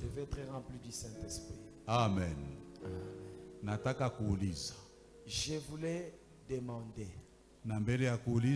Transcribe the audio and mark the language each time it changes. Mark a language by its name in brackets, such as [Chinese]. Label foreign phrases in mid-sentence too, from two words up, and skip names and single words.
[French] devait être rempli du Saint-Esprit. [Swahili] Amen. Nataka kuuliza, [French] Je voulais demander, [Swahili] na mbele ya kuuliza